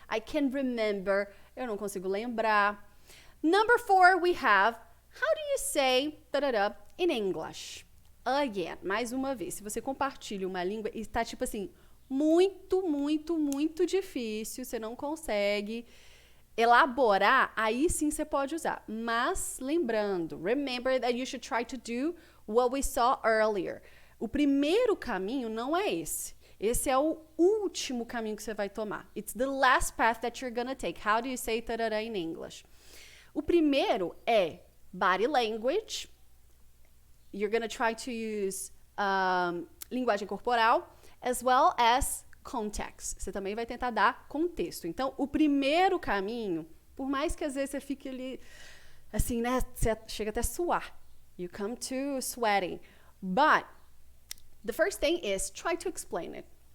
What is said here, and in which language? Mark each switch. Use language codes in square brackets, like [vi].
[en] I can't remember, [pt] eu não consigo lembrar. [en] Number 4, we have, how do you say da-da-da in English? [pt] Again, mais uma vez, se você compartilha uma língua e está tipo assim, muito, muito, muito difícil, você não consegue elaborar, aí sim você pode usar. Mas lembrando, [en] remember that you should try to do what we saw earlier. [pt] O primeiro caminho não é esse. Esse é o último caminho que você vai tomar. [en] It's the last path that you're gonna take. How do you say tarará in English? [pt] O primeiro é body language. [en] You're gonna try to use [pt] linguagem corporal, [en] as well as context. [pt] Você também vai tentar dar contexto. Então, o primeiro caminho, por mais que às vezes você fique ali, assim, né? Você chega até a suar. [en] You come to sweating. But the first thing is try to explain it.